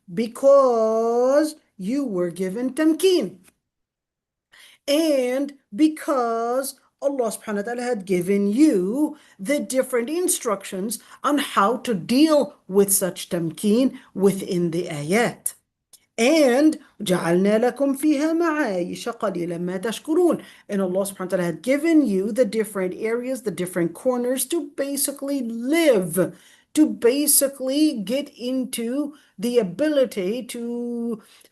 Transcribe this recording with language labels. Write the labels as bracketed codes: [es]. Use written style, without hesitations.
[en] Because you were given tamkeen. And because Allah subhanahu wa ta'ala had given you the different instructions on how to deal with such tamkeen within the ayat. [ar] And جعلنا لكم فيها معايش قليلا ما تشكرون. [en] And Allah subhanahu wa ta'ala had given you the different areas, the different corners to basically live, to basically get into the ability to